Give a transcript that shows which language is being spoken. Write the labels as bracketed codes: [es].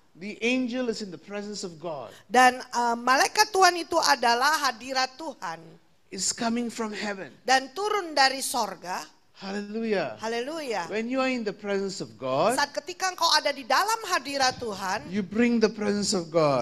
[en] The angel is in the presence of God. [id] Dan malaikat Tuhan itu adalah hadirat Tuhan. [en] It's coming from heaven. [id] Dan turun dari sorga. [en] Hallelujah. [id] Haleluya. [en] When you are in the presence of God, [id] Saat ketika engkau ada di dalam hadirat Tuhan, [en] you bring the presence of God.